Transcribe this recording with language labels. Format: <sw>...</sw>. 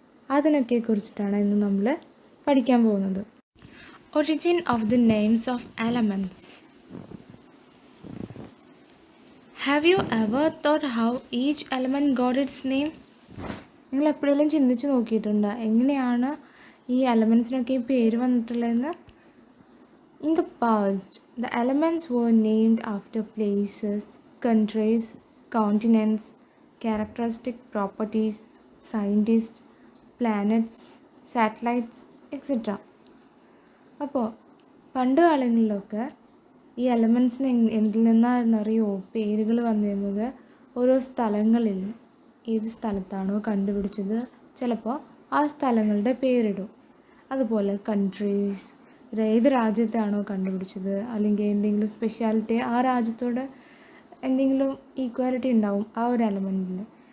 <ml>അതിനൊക്കെ കുറിച്ചിട്ടാണ് ഇന്ന് നമ്മൾ പഠിക്കാൻ പോകുന്നത്.</ml> <en>Origin of the names of elements. Have you ever thought how each element got its name?</en> <ml>നിങ്ങൾ എപ്പോഴെങ്കിലും ചിന്തിച്ച് നോക്കിയിട്ടുണ്ടോ എങ്ങനെയാണ് ഈ എലമെൻറ്റ്സിനൊക്കെ ഈ പേര് വന്നിട്ടുള്ളതെന്ന്?</ml> <en>In the past, the elements were named after places, countries, continents, characteristic properties, scientists, planets, satellites, etc.</en> <ml>അപ്പോൾ പണ്ട് കാലങ്ങളിലൊക്കെ ഈ എലമെൻറ്റ്സിന് എന്തിൽ നിന്നാണെന്നറിയോ പേരുകൾ വന്നിരുന്നത്? ഓരോ സ്ഥലങ്ങളിൽ ഏത് സ്ഥലത്താണോ കണ്ടുപിടിച്ചത് ചിലപ്പോൾ ആ സ്ഥലങ്ങളുടെ പേരിടും. അതുപോലെ കൺട്രീസ്, ഏത് രാജ്യത്താണോ കണ്ടുപിടിച്ചത് അല്ലെങ്കിൽ എന്തെങ്കിലും സ്പെഷ്യാലിറ്റി ആ രാജ്യത്തോട് എന്തെങ്കിലും ഈക്വാലിറ്റി ഉണ്ടാവും ആ ഒരു എലമെൻറ്റിന്.</ml>